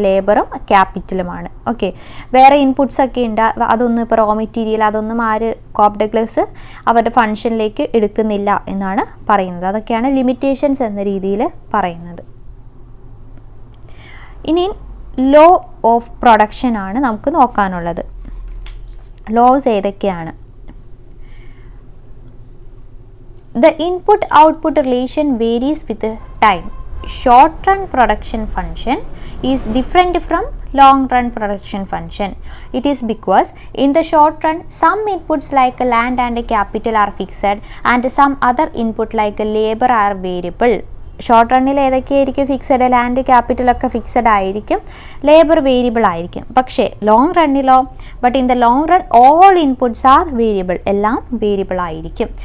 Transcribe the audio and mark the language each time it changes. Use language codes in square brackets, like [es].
[ml] ലേബറും ക്യാപിറ്റലുമാണ്. Okay, വേറെ inputs ഒക്കെ ഉണ്ട്, അതൊന്നും ഇപ്പോൾ റോ മെറ്റീരിയൽ അതൊന്നും കോബ്-ഡഗ്ലസ് അവരുടെ ഫംഗ്ഷനിലേക്ക് എടുക്കുന്നില്ല എന്നാണ് പറയുന്നത്. അതൊക്കെയാണ് ലിമിറ്റേഷൻസ് എന്ന രീതിയിൽ പറയുന്നത്. ഇനി ലോ ഓഫ് പ്രൊഡക്ഷൻ ആണ് നമുക്ക് നോക്കാനുള്ളത്. ലോസ് ഏതൊക്കെയാണ്? [en] The input-output relation varies with time. Short-run production function is different from long-run production function. It is because in the short run, some inputs like land and capital are fixed and some other input like labor are variable. [ml] Short റണ്ണിൽ ഏതൊക്കെയായിരിക്കും fixed? Land ക്യാപിറ്റലൊക്കെ fixed ആയിരിക്കും, labour variable ആയിരിക്കും. പക്ഷേ long റണ്ണിലോ, [en] but in the long run all inputs are variable, [ml] എല്ലാം variable ആയിരിക്കും.